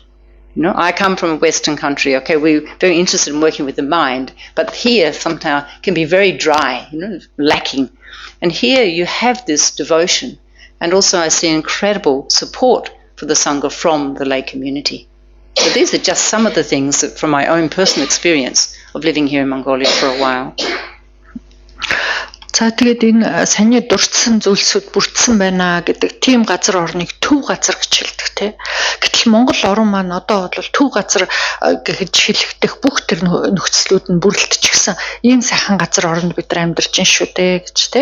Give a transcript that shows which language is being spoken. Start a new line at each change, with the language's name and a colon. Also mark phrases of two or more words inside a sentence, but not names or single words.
English: You know, I come from a Western country, okay, we're very interested in working with the mind, but here sometimes can be very dry, you know, lacking. And here you have this devotion. And also I see incredible support for the Sangha from the lay community. So these are just some of the things that from my own personal experience of living here in Mongolia for a while.
Mongolian: За тэгээд энэ саний дурдсан зүйлсүүд бүрдсэн байна гэдэг тийм газар орныг төв газар гэж хэлдэг тий. Гэтэл Монгол орн маань одоо бол төв газар гэж хэлэхдэх бүх тэр нөхцлүүд нь бүрэлдэчихсэн ийм сайхан газар орнд бид нар амьдарч байна шүү дээ гэж тий.